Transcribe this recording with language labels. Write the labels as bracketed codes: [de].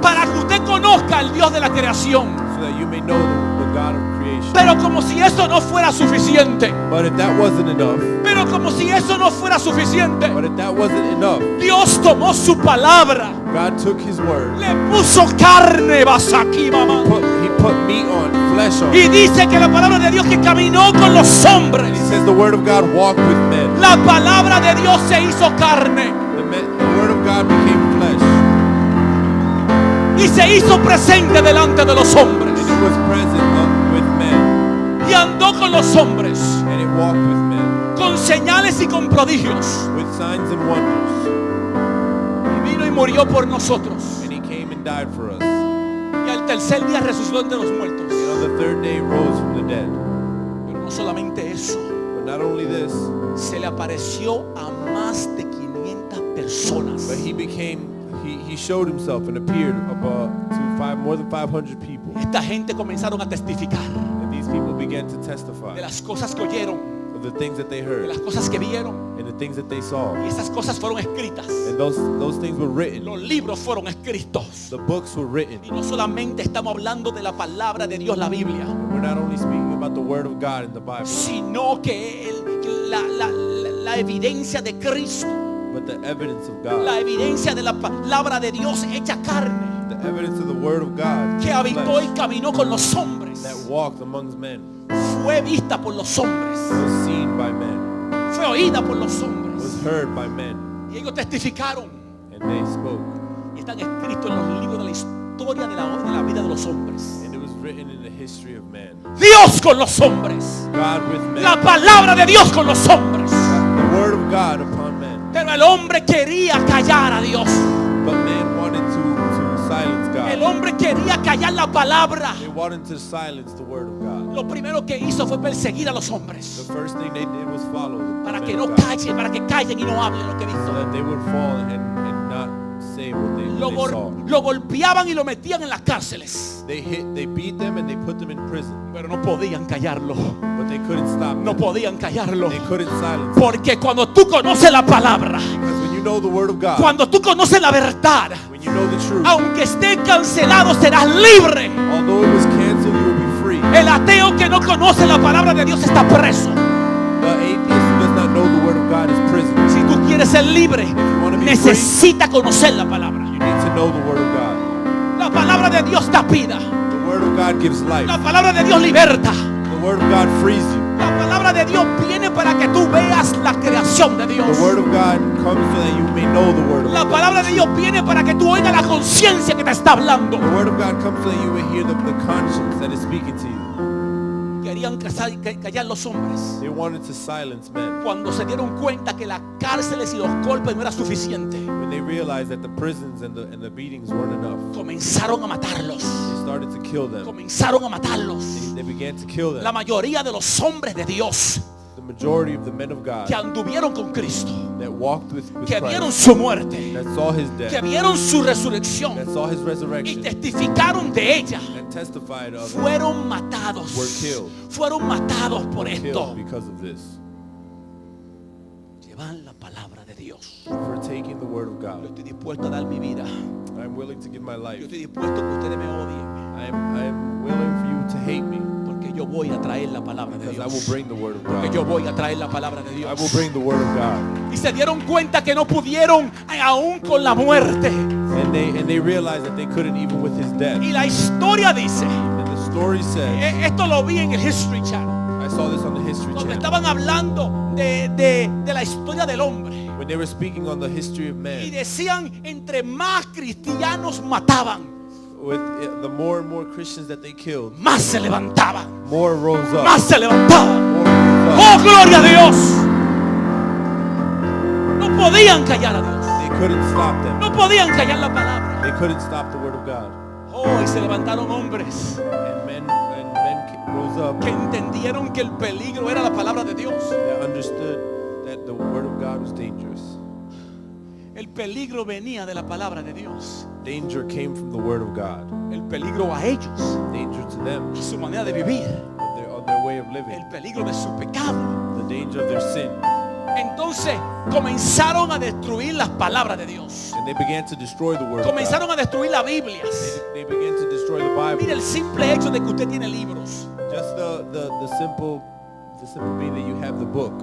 [es] para que usted conozca al Dios de la creación. [en] so that you may know the God of creation. [es] Pero como si eso no fuera suficiente, [en] But if that wasn't enough, [es] pero como si eso no fuera suficiente, [en] but if that wasn't enough, [es] Dios tomó su palabra, [en] God took his word, [es] le puso carne, vas aquí, mamá. [en] he put meat on, flesh on. [es] Y dice que la palabra de Dios que caminó con los hombres, [en] He says the word of God walked with men. [es] la palabra de Dios se hizo carne [en] The word of God became flesh. [es] y se hizo presente delante de los hombres. [en] And it was present with men. [es] Y andó con los hombres, [en] And it walked with men. [es] con señales y con prodigios. [en] With signs and wonders. [es] Y vino y murió por nosotros. [en] And he came and died for us. [es] Y al tercer día resucitó entre los muertos. [en] And on the third day rose from the dead. [es] Pero no solamente eso, [en] But not only this, [es] se le apareció a más de 500 personas. [en] but he showed himself and appeared more than 500 people. [es] Esta gente comenzaron a testificar [en] And these people began to testify [es] de las cosas que oyeron, [en] of the things that they [es] de [en] heard [es] las cosas que vieron. [en] and the things that they saw. [es] Y esas cosas fueron escritas. [en] And those things were written. [es] Los libros fueron escritos. [en] The books were written. [es] Y no solamente estamos hablando de la palabra de Dios, la Biblia, [en] We're not only speaking about the word of God in the Bible, [es] sino que la evidencia de Cristo, [en] but the evidence of God. [es] la evidencia de la palabra de Dios hecha carne, [en] The evidence of the word of God [es] que [en] in [es] habitó y [en] flesh, [es] caminó con los hombres, [en] that walked amongst men, [es] fue vista por los hombres, [en] was seen by men, [es] fue oída por los [en] was [es] hombres. [en] heard by men, [es] Y ellos testificaron [en] and they spoke. [es] y están escritos en los libros de la historia de la vida de los hombres. [en] And it was written in the history of man. [es] Dios con los hombres, [en] God with men. [es] la palabra de Dios con los hombres. [en] The word of God upon men. [es] Pero el hombre quería callar a Dios. [en] But man wanted to silence [es] El [en] God. [es] hombre quería callar la palabra. [en] They wanted to silence the word of God. [es] Lo primero que hizo fue perseguir a los hombres [en] The first thing they did was follow the [es] para [en] men [es] que [en] of [es] no [en] God, [es] callen, para que callen y no hablen lo que [en] so [es] dijo. [en] that they would fall and not say what they saw. [es] Lo golpeaban y lo metían en las cárceles, [en] They beat them and they put them in prison. [es] pero no podían callarlo. [en] But they couldn't stop [es] No [en] them. [es] podían callarlo. [en] They couldn't silence them. [es] Porque cuando tú conoces la palabra, [en] Because when you know the word of God, [es] cuando tú conoces la verdad, [en] when you know the truth, [es] aunque esté cancelado, serás libre. [en] although it was canceled, you will be free. [es] El ateo que no conoce la palabra de Dios está preso. [en] The atheist who does not know the word of God is prisoner. [es] Si tú quieres ser libre, [en] wanna be [es] necesita conocer la palabra. [en] You need to know the word of God. [es] La palabra de Dios da vida. [en] The word of God gives life. [es] La palabra de Dios liberta. [en] The word of God frees you. [es] La palabra de Dios viene para que tú veas la creación de Dios. [en] The word of God comes so that you may know the word of [es] La [en] God. [es] palabra de Dios viene para que tú oigas la conciencia que te está hablando. [en] The word of God comes so that you may hear the conscience that is speaking to you. [es] Querían callar los hombres [en] They wanted to silence men. [es] cuando se dieron cuenta que las cárceles y los golpes no era suficiente. [en] When they realized that the prisons and the beatings weren't enough, [es] Comenzaron a matarlos. [en] they started to kill them. [es] Comenzaron a matarlos. [en] They began to kill [es] La [en] them. [es] mayoría de los hombres de Dios [en] The majority of the men of God [es] que anduvieron con Cristo, [en] that walked with [es] que vieron [en] Christ, [es] su muerte, [en] that saw his [es] que [en] death, [es] vieron su resurrección [en] that saw his [es] y [en] resurrection, [es] testificaron de ella, [en] and testified of it, [es] fueron matados. [en] were killed. [es] Fueron matados por esto. [en] Killed because of this. [es] Llevan la palabra de Dios. [en] For taking the word of [es] Yo [en] God. [es] estoy dispuesto a dar mi vida. [en] I am willing to give my [es] Yo [en] life. [es] estoy dispuesto a que ustedes me odien, [en] I am willing for you to hate me, [es] porque yo voy a traer la palabra de [en] because I will [es] Dios. [en] bring the word of [es] Porque [en] God. [es] yo voy a traer la palabra de [en] I will [es] Dios. [en] bring the word of God. [es] Y se dieron cuenta que no pudieron aún con la muerte. [en] And they realized that they couldn't even with his death. [es] Y la historia dice, [en] And the story says, [es] esto lo vi en el History Channel. [en] I saw this on the History [es] Cuando [en] Channel. [es] estaban hablando de la historia del hombre. [en] When they were speaking on the history of [es] Y [en] man, [es] decían, entre más cristianos mataban, [en] with the more and more Christians that they killed, [es] más se levantaban. [en] more rose up. [es] Más se levantaban. [en] More rose up. [es] ¡Oh, gloria a Dios! No podían callar a Dios. [en] They couldn't stop them. [es] No podían callar la palabra. [en] They couldn't stop the word of God. [es] Oh, y se levantaron hombres [en] And men rose up [es] que entendieron que el peligro era la palabra de Dios. [en] that understood that the word of God was dangerous. [es] El peligro venía de la palabra de Dios. [en] Danger came from the word of God. [es] El peligro a ellos, [en] Danger to them, [es] a su manera de vivir. [en] on their way of living. [es] El peligro de su pecado. [en] The danger of their sin. [es] Entonces comenzaron a destruir las palabras de Dios. [en] And they began to destroy the word of God. [es] Comenzaron a destruir las Biblias. [en] They began to destroy the Bible. [es] Mire el simple hecho de que usted tiene libros. [en] Just the simple being that you have the book.